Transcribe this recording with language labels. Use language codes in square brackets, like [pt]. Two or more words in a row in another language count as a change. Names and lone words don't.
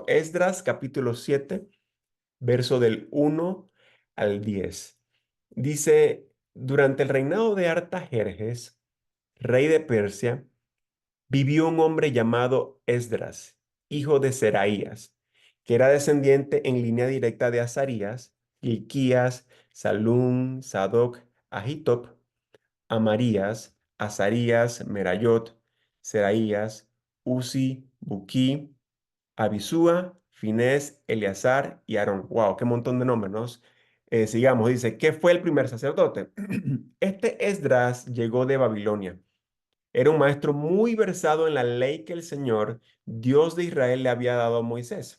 [es] Esdras, capítulo 7, verso del 1 al 10. Dice: durante el reinado de Artajerjes, rey de Persia, vivió un hombre llamado Esdras, hijo de Seraías, que era descendiente en línea directa de Azarías, Hilquías, Salum, Sadoc, Ahitob, Amarías, Azarías, Merayot, Seraías, Uzi, Buquí, Abisúa, Finés, Eleazar y Aarón. ¡Wow! ¡Qué montón de nombres! ¿No? Sigamos, dice: ¿qué fue el primer sacerdote? Este Esdras llegó de Babilonia. Era un maestro muy versado en la ley que el Señor, Dios de Israel, le había dado a Moisés.